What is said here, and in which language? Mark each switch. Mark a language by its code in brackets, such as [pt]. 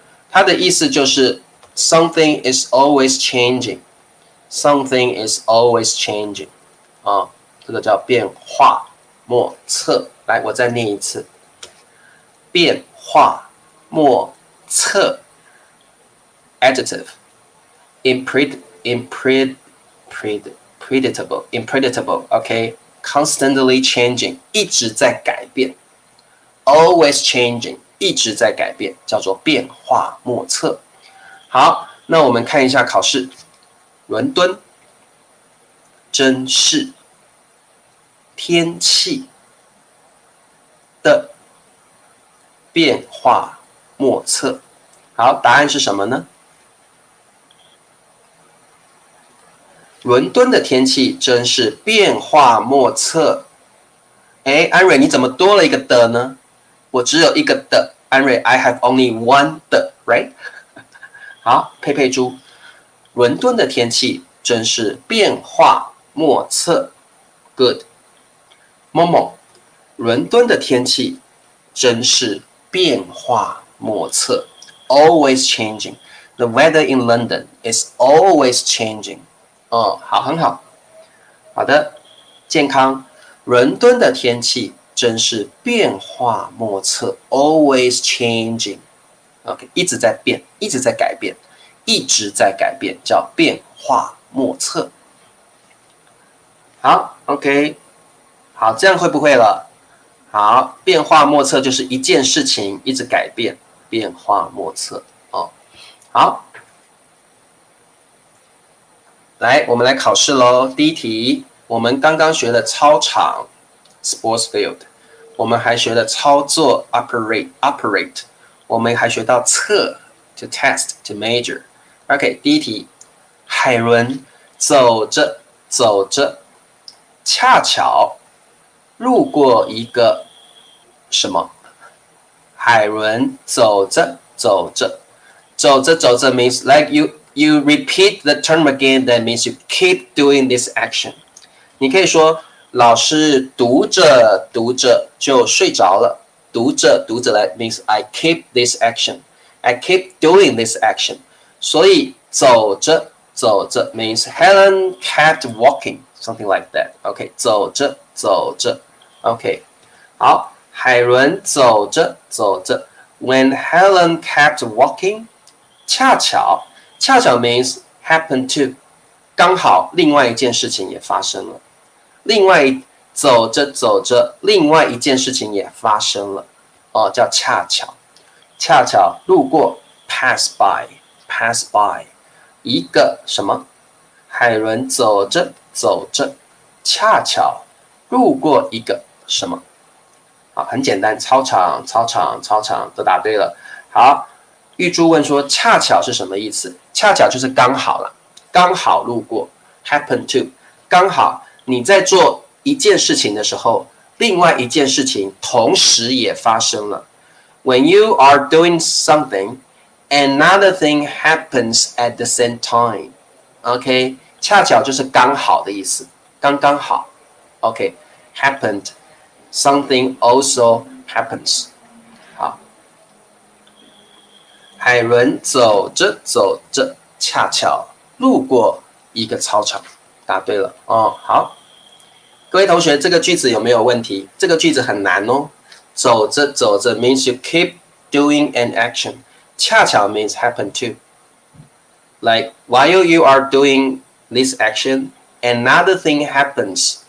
[zh] 它的意思就是 [en] something is always changing， [zh] something is always changing 这个叫变化莫测。来，我再念一次，变化莫测 [en] adjective unpredictable OK constantly changing [zh] 一直在改变 always changing 一直在改变，叫做变化莫测。好，那我们看一下考试。伦敦真是天气的变化莫测。好，答案是什么呢？伦敦的天气真是变化莫测。哎，安蕊，你怎么多了一个的呢？我只有一个的，安蕊 ， [en] I have only one 的 ，right？ [zh] 好，佩佩猪，伦敦的天气真是变化莫测。 [en] Good。 [zh] 某某，伦敦的天气真是变化莫测。 [en] Always changing. The weather in London is always changing. [zh] 哦，好，很好。好的，健康。伦敦的天气真是变化莫测 ， [en] always changing。 [zh] OK， 一直在变，一直在改变，一直在改变，叫变化莫测。好 ，OK， 好，这样会不会了？好，变化莫测就是一件事情一直改变，变化莫测哦。好，来，我们来考试喽。第一题。我们刚刚学了操场 sports field， 我们还学了操作 operate， 我们还学到测 to test to measure。OK， 第一题，海伦走着走着，恰巧路过一个什么？海伦走着走着，走着走着 [en] means like you repeat the term again. That means you keep doing this action. [zh] 你可以说老师读着读着就睡着了，读着读着来 [en] means I keep this action. I keep doing this action. [zh] 所以走着走着 [en] means Helen kept walking, something like that. [zh] OK， 走着走着 OK， 好，海伦走着走着 [en] when Helen kept walking， [zh] 恰巧 means happen to， 刚好另外一件事情也发生了。另外走着走着，另外一件事情也发生了，哦，叫恰巧，恰巧路过 pass by， 一个什么？海伦走着走着，恰巧路过一个什么？好，很简单，操场都答对了。好，玉珠问说恰巧是什么意思？恰巧就是刚好了，刚好路过 happen to， 刚好。你在做一件事情的时候，另外一件事情同时也发生了。 [en] When you are doing something, another thing happens at the same time. [zh] OK， 恰巧就是刚好的意思，刚刚好。 [en] OK， happened, something also happens. [zh] 好，海伦走着走着，恰巧路过一个操场。答对了哦，好，各位同学，这个句子有没有问题？这个句子很难哦。 [en] 走着走着 means you keep doing an action， 恰巧 means happen to。 Like while you are doing this action, another thing happens.